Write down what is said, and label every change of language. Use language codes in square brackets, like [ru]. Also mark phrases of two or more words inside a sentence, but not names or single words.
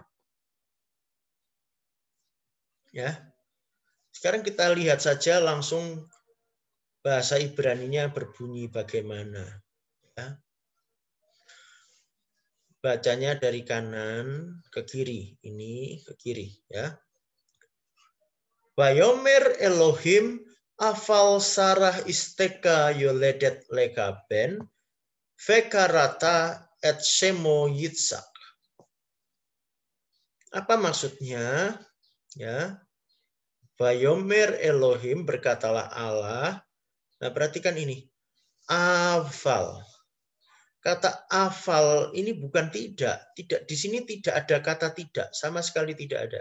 [id] Ya. Sekarang kita lihat saja langsung bahasa Ibraninya berbunyi bagaimana. Ya. Bacanya dari kanan ke kiri. Ini ke kiri. Ya. [he] ויאמר אלהים אבל שרה אשתך ילדת לך בן וקראת את שמו יצחק. [id] Apa maksudnya? Ya. [he] ויאמר אלהים, [id] berkatalah Allah. Nah, perhatikan ini. Afal. Kata afal ini bukan tidak. Tidak, di sini tidak ada kata tidak, sama sekali tidak ada.